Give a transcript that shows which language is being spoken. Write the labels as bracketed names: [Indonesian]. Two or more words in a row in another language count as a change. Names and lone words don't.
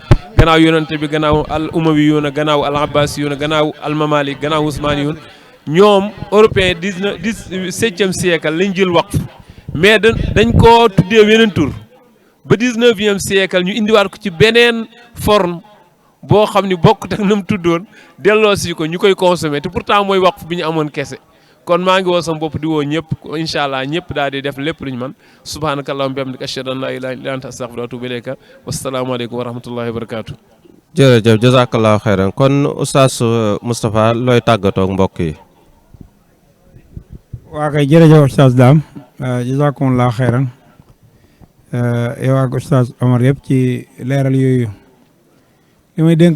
[Wolof] gannaaw yonante bi gannaaw al umawi yuuna gannaaw al abbasi yuuna gannaaw al mamalik gannaaw Usmaani yuun ñoom européen 17e siècle lañ jël waqf mais dañ koo tuddee weneen tur ba 19e siècle ñu indiwaat ko ci beneen forme boo xam ni bokkut ak na mu tuddoon delloo si ko ñu koy consommer te pourtant mooy waqf bi ñu amoon kese. kon maa ngi woo sama bopp di woo ñëpp [Arabic] إن شاء الله [Wolof] ñëpp daal di def lépp lu ñu mën [Arabic] سبحانك اللهم بحمدك أشهد أن لا إله إلا أنت أستغفرك وأتوب إليك والسلام عليكم ورحمة الله وبركاته. [Wolof] jërëjëf [Arabic] جزاك الله خيرا [Wolof] kon oustaz Moustapha looy tàggatoo ak mbokk yi. waa kay jërëjëf oustaz Dame [Arabic] جزاكم الله خيرا [Wolof] yow ak oustaz Omar yëpp ci leeral yooyu li may dénk